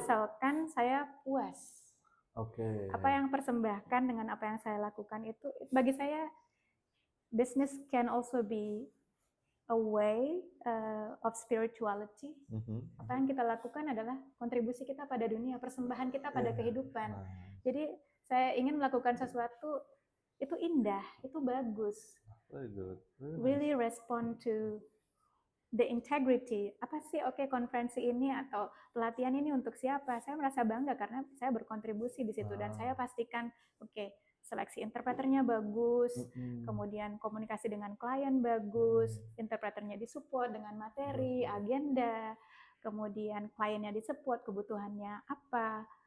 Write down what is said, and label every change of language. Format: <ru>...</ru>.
<id>Asalkan saya puas. Apa yang persembahkan dengan apa yang saya lakukan itu bagi saya</id> <en>business can also be a way of spirituality.</en> <id>Apa yang kita lakukan adalah kontribusi kita pada dunia, persembahan kita pada kehidupan. Jadi saya ingin melakukan sesuatu itu indah, itu bagus.</id> <en>Very good. Really respond to the integrity.</en> <id>Apa sih konferensi ini atau pelatihan ini untuk siapa? Saya merasa bangga karena saya berkontribusi di situ dan saya pastikan seleksi interpreternya bagus, kemudian komunikasi dengan klien bagus, interpreternya disupport dengan materi, agenda, kemudian kliennya disupport kebutuhannya apa.</id>